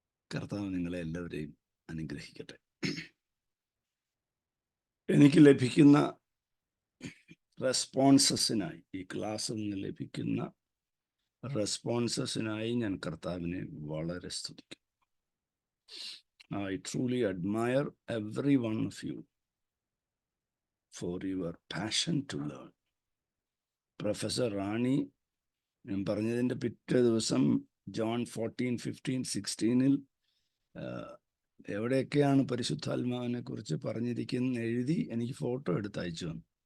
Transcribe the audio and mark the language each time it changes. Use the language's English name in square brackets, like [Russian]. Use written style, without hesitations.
[Malayalam] കർത്താവ് നിങ്ങളെ എല്ലാവരെയും അനുഗ്രഹിക്കട്ടെ. എനിക്ക് ലഭിക്കുന്ന റെസ്പോൺസസിനായി, ഈ ക്ലാസ്സിൽ നിന്ന് ലഭിക്കുന്ന റെസ്പോൺസസിനായി ഞാൻ കർത്താവിനെ വളരെ സ്തുതിക്കും. [English] I truly admire every one of you for your passion to learn. [Malayalam] Professor റാണി ഞാൻ പറഞ്ഞതിൻ്റെ പിറ്റേ ദിവസം ജോൺ 14:15-16 എവിടെയൊക്കെയാണ് പരിശുദ്ധാത്മാവിനെ കുറിച്ച് പറഞ്ഞിരിക്കുന്ന എഴുതി എനിക്ക് ഫോട്ടോ എടുത്ത് അയച്ചു വന്നു.